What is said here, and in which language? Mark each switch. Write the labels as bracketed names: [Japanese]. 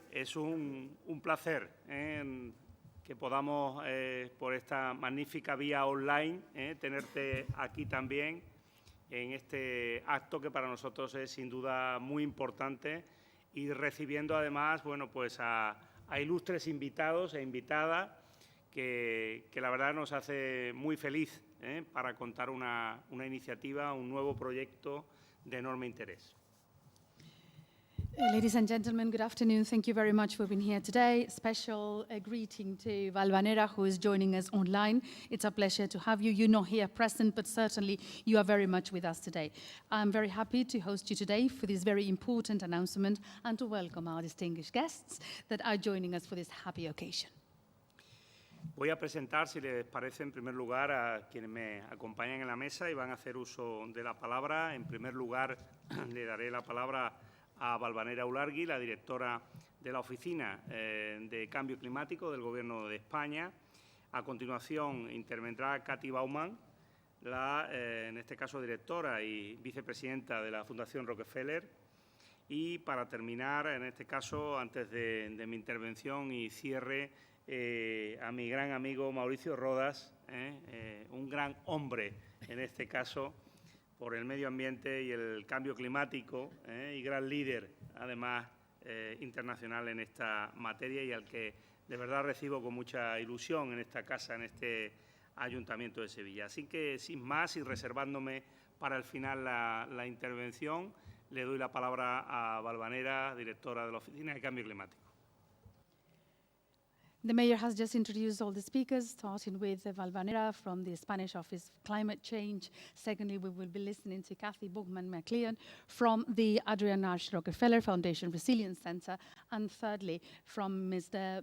[Spanish] Es un placer que podamos, por esta magnífica vía online, tenerte aquí también en este acto que para nosotros es sin duda muy importante y recibiendo además, bueno, pues a ilustres invitados e invitadas que la verdad nos hace muy feliz para contar una iniciativa, un nuevo proyecto de enorme interés. [English] Ladies and gentlemen, good afternoon. Thank you very much for being here today. Special greeting to Valvanera, who is joining us online. It's a pleasure to have you. You're not here present, but certainly you are very much with us today. I'm very happy to host you today for this very important announcement and to welcome our distinguished guests that are joining us for this happy occasion. [Spanish] Voy a presentar, si les parece, en primer lugar a quienes me acompañan en la mesa y van a hacer uso de la palabra. En primer lugar, le daré la palabra a Valvanera Ulargui, la directora de la Oficina de Cambio Climático del Gobierno de España. A continuación, intervendrá Katy Baumann, en este caso, directora y vicepresidenta de la Fundación Rockefeller. Y para terminar, en este caso, antes de mi intervención y cierre, a mi gran amigo Mauricio Rodas, un gran hombre, en este caso, por el medio ambiente y el cambio climático, y gran líder, además, internacional en esta materia y al que de verdad recibo con mucha ilusión en esta casa, en este Ayuntamiento de Sevilla. Así que, sin más y reservándome para el final la intervención, le doy la palabra a Valvanera, directora de la Oficina de Cambio Climático. [English] The Mayor has just introduced all the speakers, starting with Valvanera from the Spanish Office of Climate Change. Secondly, we will be listening to Kathy Bogman-McLean from the Adrian Nash Rockefeller Foundation Resilience Center. And thirdly, from Mr.